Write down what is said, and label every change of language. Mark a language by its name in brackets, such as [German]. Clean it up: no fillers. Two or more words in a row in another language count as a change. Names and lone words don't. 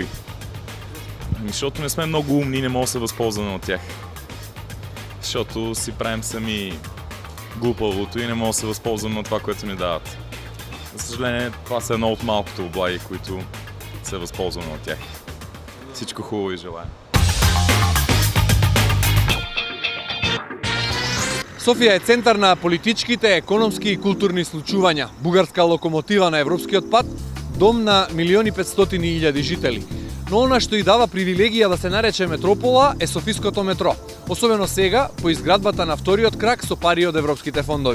[Bulgarian] Защото не сме много умни и не можем да се възползваме от тях. Защото си правим сами глупавото и не можем да се възползваме от това, което ни дават. За съжаление, това са едно от малкото облаги, които се възползваме от тях. Всичко хубаво и желаем. [Macedonian] Софија е центар на политичките, економски и културни случувања, бугарска локомотива на европскиот пат, дом на 1.500.000 жители. Но она што и дава привилегија да се нарече метропола е Софиското метро, особено сега по изградбата на вториот крак со пари од европските фондови.